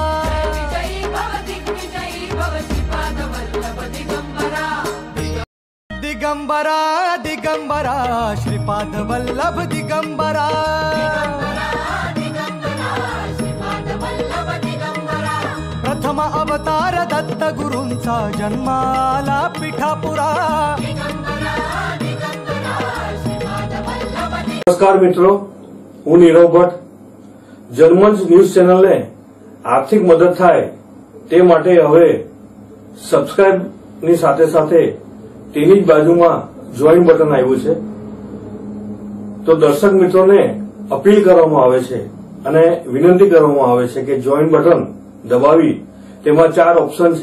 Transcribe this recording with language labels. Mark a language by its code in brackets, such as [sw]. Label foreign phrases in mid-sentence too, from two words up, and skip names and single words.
[mr] दिगंबरा दिगंबरा श्रीपाद वल्लभ दिगंबरा प्रथम अवतार दत्त गुरूंचा जन्माला पिठापुरा [hi] नमस्कार मित्रों, [gu] હું નીરવ ભટ્ટ જનમંચ ન્યૂઝ ચેનલને આર્થિક મદદ થાય તે માટે હવે સબસ્ક્રાઇબની સાથે સાથે તેની જ બાજુમાં જોઈન બટન આવ્યું છે. તો દર્શક મિત્રોને અપીલ કરવામાં આવે છે અને વિનંતી કરવામાં આવે છે કે જોઈન બટન દબાવી તેમાં 4 ઓપ્શન છે.